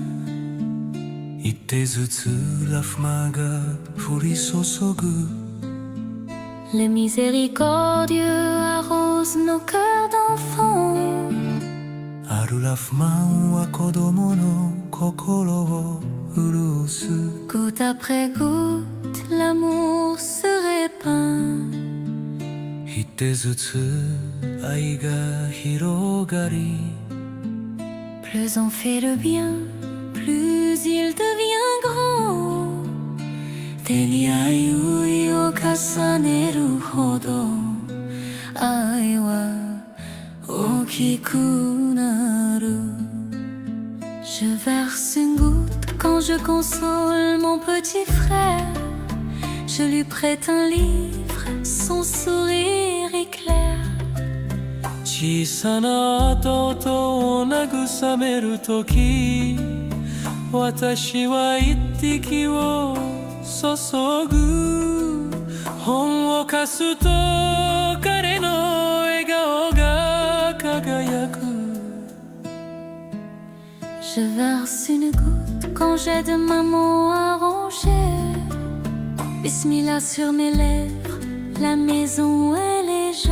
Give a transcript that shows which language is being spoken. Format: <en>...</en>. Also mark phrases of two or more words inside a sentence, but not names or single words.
<ja>一滴ずつラフマが降り注ぐ</ja> <fr>Le miséricordieux arrose nos cœurs d'enfants.</fr> <ja>あるラフマンは子供の心を潤す</ja> <fr>Goutte après goutte, l'amour se répand.</fr> <ja>一滴ずつ愛が広がり</ja> <fr>Plus on fait le bien, plus il devient grand.</fr> <ja>手に愛を重ねるほど愛は大きくなる</ja> <fr>Je verse une goutte quand je console mon petit frère. Je lui prête un livre, son sourire éclaire.</fr> <ja>小さな弟を慰めるとき私は一滴を注ぐ本を貸すと彼の笑顔が輝く</ja> <fr>Je verse une goutte quand j'aide maman à ranger. Bismillah sur mes lèvres, la maison est légère.</fr>